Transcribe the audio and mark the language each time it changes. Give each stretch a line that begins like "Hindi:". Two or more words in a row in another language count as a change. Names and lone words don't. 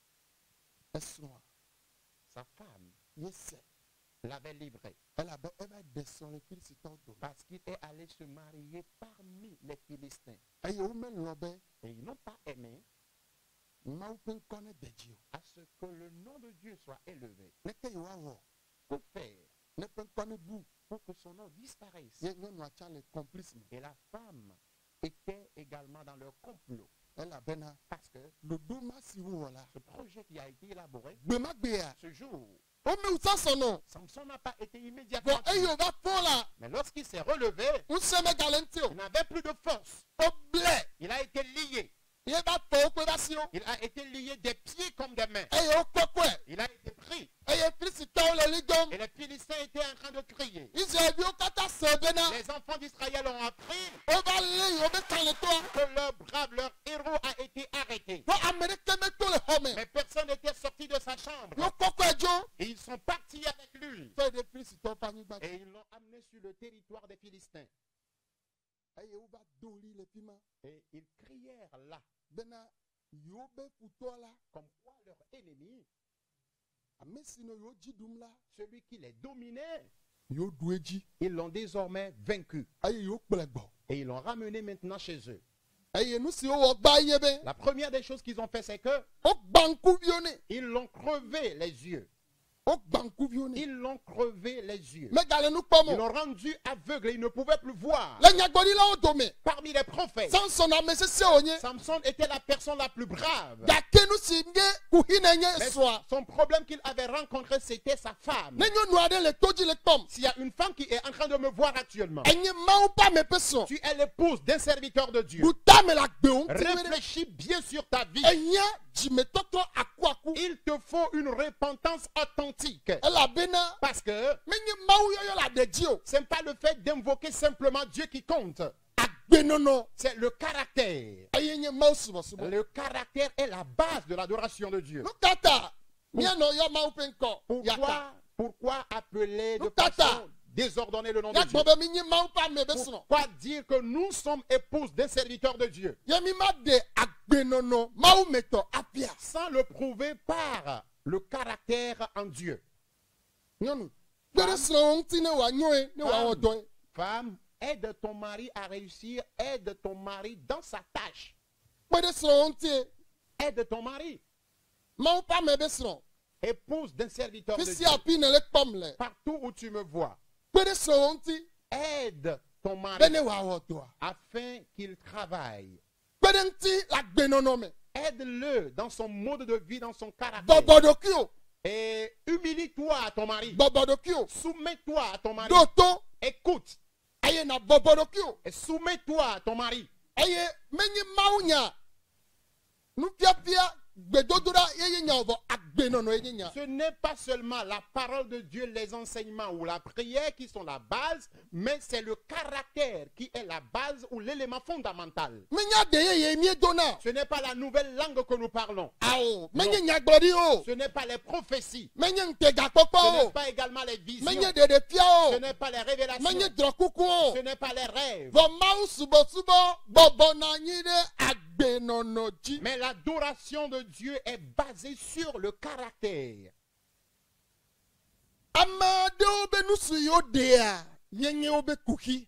Ewe: esrɔ̃a
French: sa femme,
Ewe: yese
French: l'avait livré
Ewe: elabe eva de srɔ̃ le Filistitɔwo dome.
French: parce qu'il est allé se marier parmi les Philistins.
Ewe: Eye womelɔ be
French: Et ils n'ont pas aimé
Ewe: Mawu ƒe ŋkɔ ne de dzi o.
French: à ce que le nom de Dieu soit élevé.
Ewe: Neke yewoawɔ
French: Que faire
Ewe: ne ƒe ŋkɔ ne bu.
French: pour que son nom disparaisse?
Ewe: Ye nyɔnua tsã le complice me.
French: Et la femme était également dans leur complot.
Ewe: Elabena
French: Parce que
Ewe: ɖoɖo ma si wowɔ la.
French: ce projet qui a été élaboré,
Ewe: Gbe ma gbea
French: ce jour,
Ewe: womewu Samson o.
French: Samson n'a pas été Vɔ immédiatement eye tué.
Ewe: wòva fɔ la
French: Mais lorsqu'il s'est relevé,
Ewe: ŋusẽ megale ŋuti o.
French: il n'avait plus de force.
Ewe: Woblɛ
French: Il a été lié.
Ewe: ye va fɔ woƒe va siwo.
French: Il a été lié des pieds comme des mains.
Ewe: Eye wokpɔkpɔe.
French: Il a été pris.
Ewe: Eye Filistitɔwo le li dom.
French: Et les Philistins étaient en train de crier.
Ewe: Israelviwo katã se bena
French: Les enfants d'Israël ont appris
Ewe: wova lé yi wobe kalẽtɔa.
French: que leur brave, leur héros a été arrêté.
Ewe: Vɔ ame ɖeke meto le xɔ me.
French: Mais personne n'était sorti de sa chambre.
Ewe: Wokpɔkpɔe dzo.
French: Et ils sont partis avec lui.
Ewe: Fɛ ɖe Filistitɔwo ƒe anyigba dzi.
French: Et ils l'ont amené sur le territoire des Philistins.
Ewe: Eye wova do ɣli le fi ma
French: Et ils crièrent là,
Ewe: bena yewo be futɔ la
French: comme quoi leur ennemi,
Ewe: ame si nɔ yewo dzi ɖum la
French: celui qui les dominait,
Ewe: yewo ɖu edzi
French: ils l'ont désormais vaincu.
Ewe: eye yewo kplɔe gbɔ.
French: Et ils l'ont ramené maintenant chez eux.
Ewe: Eye nu si wowɔ gba ye be
French: La première des choses qu'ils ont fait, c'est que
Ewe: wogba ŋkuviwo nɛ.
French: ils l'ont crevé les yeux.
Ewe: Wogba ŋkuviwo nɛ.
French: Ils l'ont crevé les yeux.
Ewe: Megale nu kpɔm
French: Ils o. l'ont rendu aveugle et il ne pouvait plus voir.
Ewe: Le nyagblɔɖilawo dome
French: Parmi les prophètes,
Ewe: Samson ame sesẽ wònye.
French: Samson était la personne la plus brave.
Ewe: Gake nu si nye kuhine nye
French: Mais srɔ̃a. son problème qu'il avait rencontré, c'était sa femme.
Ewe: Ne nyɔnu aɖe le to dzi le kpɔm.
French: S'il y a une femme qui est en train de me voir actuellement,
Ewe: Enye Mawu ƒe ame ƒe srɔ̃.
French: tu es l'épouse d'un serviteur de Dieu.
Ewe: Ɖu tame le agbewo ŋuti ɖe.
French: Réfléchis bien sur ta vie.
Ewe: Enye dzimetɔtrɔ akuaku.
French: Il te faut une repentance authentique.
Ewe: Elabena
French: Parce que
Ewe: menye Mawu yɔyɔ le aɖe dzi o.
French: ce n'est pas le fait d'invoquer simplement Dieu qui compte.
Ewe: Agbenɔnɔ
French: C'est le caractère.
Ewe: eye nye Mawu subɔsubɔ.
French: Le caractère est la base de l'adoration de Dieu.
Ewe: Nu ka ta mianɔ yɔ Mawu ƒe ŋkɔ yaka.
French: Pourquoi appeler de Nous, tata. façon désordonner le nom de Ya Dieu?
Ewe: gbɔ be mi nye Mawu ƒe ame be srɔ̃.
French: Pourquoi dire que nous sommes épouses d'un serviteur de Dieu
Ewe: Ye mi ma de agbenɔnɔ Mawu metɔ apia.
French: sans le prouver par le caractère en Dieu?
Ewe: Nyɔnu. Kpe ɖe srɔ̃wò ŋuti ne wòanyɔe ne wòawɔ dɔ ye.
French: Femme, aide ton mari à réussir, aide ton mari dans sa tâche.
Ewe: Kpe ɖe srɔ̃wò ŋuti ye.
French: Aide ton mari.
Ewe: Mawu ƒe ame be srɔ̃.
French: Épouse d'un serviteur de Fi Dieu.
Ewe: si afi ne le kpɔm le.
French: Partout où tu me vois,
Ewe: Kpe ɖe srɔ̃wò ŋuti
French: aide ton be mari
Ewe: ne wòawɔ dɔa.
French: afin qu'il travaille.
Ewe: Kpe ɖe ŋuti le agbenɔnɔ me.
French: Aide-le dans son mode de vie, dans son caractère.
Ewe: Bɔbɔ ɖokui o.
French: Et humilie-toi à ton mari.
Ewe: Bɔbɔ ɖokui o.
French: Soumets-toi à ton mari.
Ewe: Ɖo to.
French: Écoute
Ewe: Eye na bɔbɔ ɖokui o.
French: et soumets-toi à ton mari.
Ewe: Eye menye Mawu nya. Nufiafia gbedodoɖa ye nya vɔ agbenɔnɔ ye nya.
French: Ce n'est pas seulement la parole de Dieu, les enseignements ou la prière qui sont la base, mais c'est le caractère qui est la base ou l'élément fondamental.
Ewe: Menya de ye mie dona.
French: Ce n'est pas la nouvelle langue que nous parlons.
Ewe: Awo. Menye nyagbɔɖi o.
French: Ce n'est pas les prophéties. Menye Ce ŋtegakpɔkpɔ n'est o. pas également les visions.
Ewe: Menye ɖeɖefia
French: Ce o. n'est pas les révélations.
Ewe: Menye drɔkuku o.
French: Ce n'est pas les rêves.
Ewe: Vɔ Mawu subɔsubɔ bɔbɔnɔ anyi ɖe agbenɔnɔ dzi.
French: Mais l'adoration de Dieu est basée sur le caractère.
Ewe: Ame aɖewo be nu si yewo ɖea ye nye wobe kuxi.